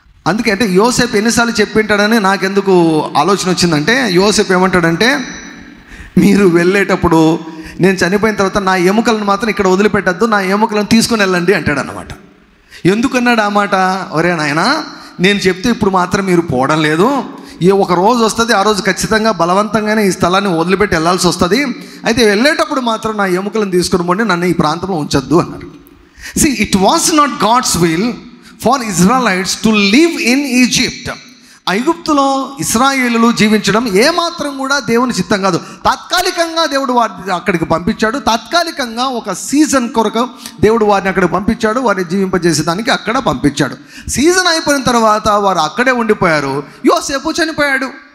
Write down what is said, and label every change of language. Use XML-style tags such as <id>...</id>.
<te>అందుకే అంటే యోసేపు ఎన్నిసార్లు చెప్పింటాడని నాకెందుకు ఆలోచన వచ్చిందంటే, యోసేపు ఏమంటాడంటే, మీరు వెళ్ళేటప్పుడు నేను చనిపోయిన తర్వాత నా ఎముకలను మాత్రం ఇక్కడ వదిలిపెట్టద్దు, నా ఎముకలను తీసుకుని వెళ్ళండి అంటాడు అన్నమాట. ఎందుకన్నాడు ఆ మాట? ఒరే నాయనా, నేను చెప్తే ఇప్పుడు మాత్రం మీరు పోవడం లేదు, ఏ ఒక రోజు వస్తుంది, ఆ రోజు ఖచ్చితంగా బలవంతంగానే ఈ స్థలాన్ని వదిలిపెట్టి వెళ్ళాల్సి వస్తుంది. అయితే వెళ్ళేటప్పుడు మాత్రం నా ఎముకలను తీసుకుని పోండి, నన్ను ఈ ప్రాంతంలో ఉంచొద్దు అన్నారు.</te> <en>See, it was not God's will for Israelites to live in Egypt.</en> <te>ఐగుప్తులో ఇశ్రాయేలులు జీవించడం ఏమాత్రం కూడా దేవుని చిత్తం కాదు. తాత్కాలికంగా దేవుడు వారిని అక్కడికి పంపించాడు. తాత్కాలికంగా ఒక సీజన్ కొరకు దేవుడు వారిని అక్కడికి పంపించాడు. వారిని జీవింపజేసేదానికి అక్కడ పంపించాడు. సీజన్ అయిపోయిన తర్వాత వారు అక్కడే ఉండిపోయారు. యోసేపు చనిపోయాడు.</te>